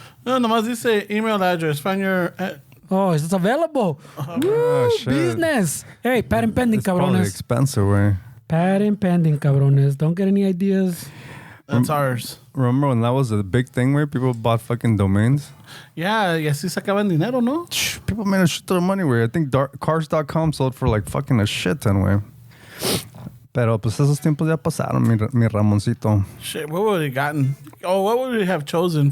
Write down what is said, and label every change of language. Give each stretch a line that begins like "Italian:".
Spanish: No, nomás dice
English: email address. Find your... Oh, it's available. Woo, Oh, shit. business. Hey, patent pending, It's probably
Spanish: cabrones.
English: expensive, way. Patent pending, cabrones. Don't get any ideas. That's ours. Remember when that was a big thing where people bought fucking domains?
Spanish: Yeah, y así sacaban dinero, ¿no?
English: People made a shit ton of money, way. I think cars.com sold for like fucking a shit ton, way.
Spanish: Pero pues esos tiempos ya pasaron, mi Ramoncito.
English: Shit, what would we gotten? Oh, what would we have chosen?